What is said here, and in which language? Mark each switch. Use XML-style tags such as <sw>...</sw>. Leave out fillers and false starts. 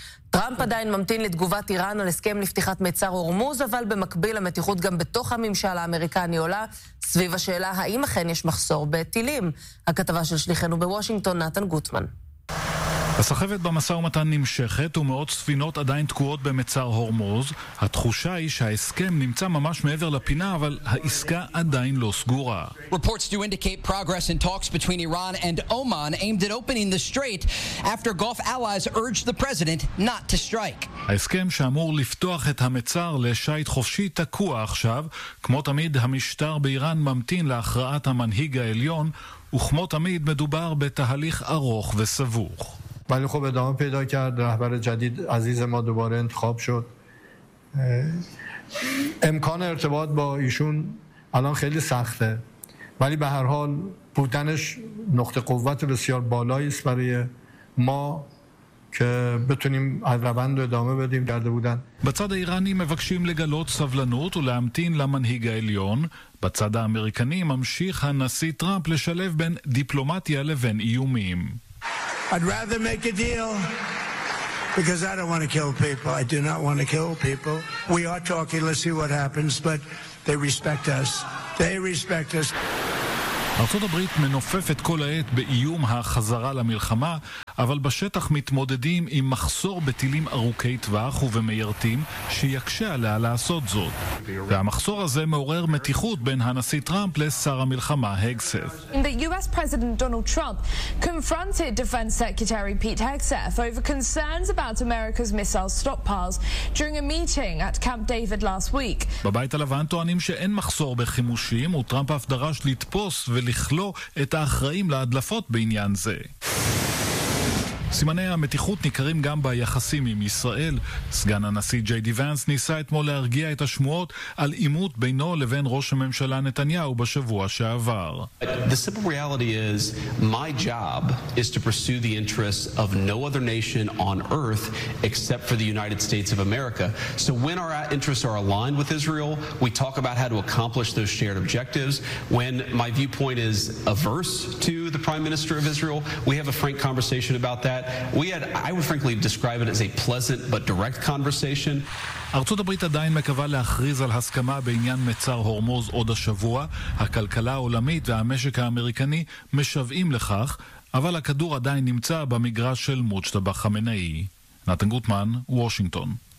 <he>טראמפ עדיין ממתין לתגובת איראן על הסכם לפתיחת מצר הורמוז, אבל במקביל המתיחות גם בתוך הממשל האמריקני עולה סביב השאלה האם אכן יש מחסור בטילים. הכתבה של שליחנו בוושינגטון, נתן גוטמן. הסחבת במסע ומתן נמשכת ומאות ספינות עדיין תקועות במצר הורמוז. התחושה היא שההסכם נמצא ממש מעבר לפינה, אבל העסקה עדיין לא סגורה.</he> <en>Reports do indicate progress in talks between Iran and Oman aimed at opening the strait after Gulf allies urged the president not to strike.</en> <he>ההסכם שאמור לפתוח את המצר לשייט חופשי תקוע עכשיו. כמו תמיד, המשטר באיראן ממתין להכרעת המנהיג העליון, וכמו תמיד מדובר בתהליך ארוך וסבוך.</he> <fa>ولی خب ادامه پیدا کرد رهبر جدید عزیز ما دوباره انتخاب شد امکان ارتباط با ایشون الان خیلی سخته ولی به هر حال بودنش نقطه قوت بسیار بالایی است برای ما که بتونیم از روند ادامه بدیم درده بودن</fa> <he>בצד האיראני מבקשים לגלות סבלנות ולהמתין למנהיג העליון. בצד האמריקני ממשיך הנשיא טראמפ לשלב בין דיפלומטיה לבין איומים.</he> <en>I'd rather make a deal because I don't want to kill people. I do not want to kill people. We are talking, let's see what happens, but they respect us. They respect us.</en> <he>ארצות הברית מנופפת כל העת באיום החזרה למלחמה, אבל בשטח מתמודדים עם מחסור בטילים ארוכי טווח ובמיירטים שיקשה עליה לעשות זאת. והמחסור הזה מעורר מתיחות בין הנשיא טראמפ לשר המלחמה הגסף.</he> <en>The US President Donald Trump confronted Defense Secretary Pete Hegseth over concerns about America's missile stockpiles during a meeting at Camp David last week.</en> <he>בבית הלבן טוענים שאין מחסור בחימושים, וטראמפ אף דרש לתפוס ולכלוא את האחראים להדלפות בעניין זה. סימני המתיחות ניכרים גם ביחסים עם ישראל. סגן הנשיא ג'יי די ונס ניסה אתמול להרגיע את השמועות על עימות בינו לבין ראש הממשלה נתניהו בשבוע שעבר.</he> <en>The simple reality is my job is to pursue the interests of no other nation on earth except for the United States of America. So when our interests are aligned with Israel, we talk about how to accomplish those shared objectives. When my viewpoint is averse to the prime minister of Israel, we have a frank conversation about that. that. We had, I would frankly describe it as a pleasant but direct conversation.</en> <he>ארצות הברית עדיין מקווה להכריז על הסכמה בעניין מצר הורמוז עוד השבוע. הכלכלה העולמית והמשק האמריקני משוועים לכך, אבל הכדור עדיין נמצא במגרש של מוג'תבא חמינאי. נתן גוטמן, וושינגטון.</he>